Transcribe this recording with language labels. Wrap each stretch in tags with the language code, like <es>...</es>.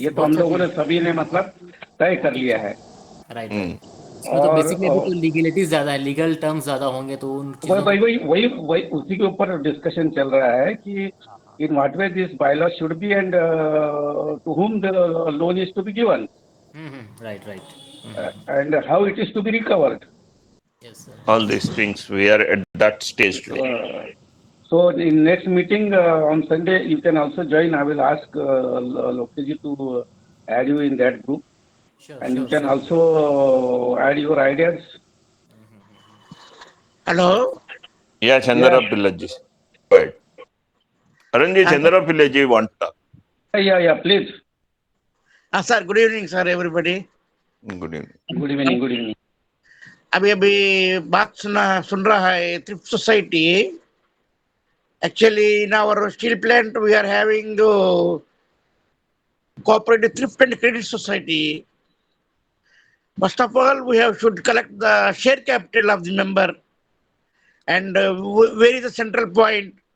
<hi>ये तो हम लोगों ने सभी ने मतलब तय कर लिया है।</hi> <en>Right.</en> <hi>इसमें तो बेसिकली अभी तो लीगलिटीज ज्यादा है, लीगल टर्म्स ज्यादा होंगे, तो उन चीजों वही उसी के ऊपर डिस्कशन चल रहा है कि</hi> <en>In what way this bylaw should be and to whom the loan is to be given, right and how it is to be recovered. Yes sir. All these things we are at that stage today. So in next meeting on Sunday, you can also join. I will ask Lokesh ji to add you in that group, and you can also add your ideas. Hello. Yeah, Chandra Pillaji. Go ahead. Arunji, Chandra Pillaji want to talk. Yeah, please. Sir, good evening, sir, everybody. Good evening. Good evening.</en> <hi>अभी बात सुन रहा है thrift society.</hi> <en>Actually, in our steel plant, we are having cooperative thrift and credit society. First of all, we should collect the share capital of the member and where is the central point.</en>